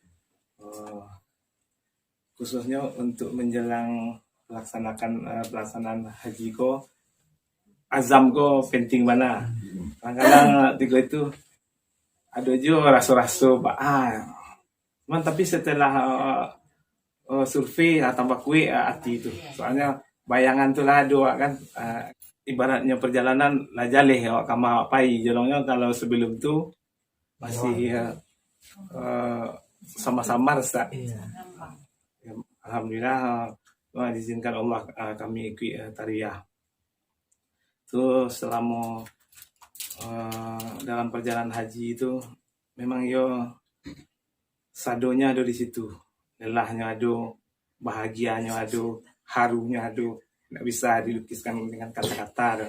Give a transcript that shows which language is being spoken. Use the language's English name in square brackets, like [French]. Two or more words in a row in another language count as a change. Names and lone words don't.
[Indonesian] Khususnya untuk menjelang pelaksanaan haji ko, azam ko penting mana. Kadang-kadang tiga itu ada juga rasa-rasa cuman tapi setelah survei tambah kuih hati itu, soalnya bayangan tu lah ada kan, ibaratnya perjalanan lah [Minangkabau] jaleh awak kama pai jolongnya, [Indonesian] kalau sebelum tu masih sama-sama Ustaz. Alhamdulillah diizinkan Allah kami ikut tariah. Tu selama dalam perjalanan haji itu memang sadonya ada di situ, lelahnya ada, bahagianya ada, harunya ada, tidak bisa dilukiskan dengan kata-kata.